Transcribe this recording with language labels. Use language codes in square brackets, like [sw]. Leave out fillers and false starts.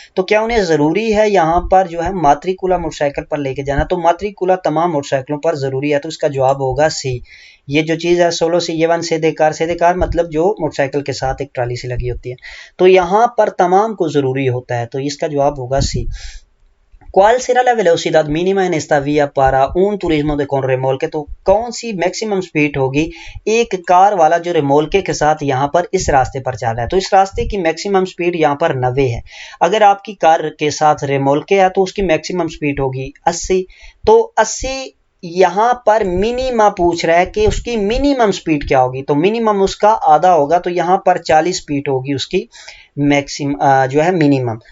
[hi] तो क्या उन्हें ज़रूरी है यहाँ पर जो है मात्रिकुला मोटरसाइकिल पर लेके जाना। तो मात्रिकुला तमाम मोटरसाइकिलों पर ज़रूरी है, तो इसका जवाब होगा सी। ये जो चीज़ है सोलो सी ये वन सेदे कार मतलब जो मोटरसाइकिल के साथ एक ट्राली सी लगी होती है। तो यहाँ पर तमाम को ज़रूरी होता है, तो इसका जवाब होगा सी। [es] ¿Cuál será la velocidad mínima en esta vía para un turismo de con remolque? [hi] तो कौन सी मैक्सिमम स्पीड होगी एक कार वाला जो रेमोल्के के साथ यहाँ पर इस रास्ते पर चल रहा है। तो इस रास्ते की मैक्सिमम स्पीड यहाँ पर 90 है। अगर आपकी कार के साथ रेमोल्के है तो उसकी मैक्सिमम स्पीड होगी 80। तो 80 यहाँ पर मिनिमा पूछ रहा है कि उसकी मिनिमम स्पीड क्या होगी, तो मिनिमम उसका आधा होगा, तो यहाँ पर 40 स्पीड होगी उसकी मैक्सिमम जो है मिनिमम।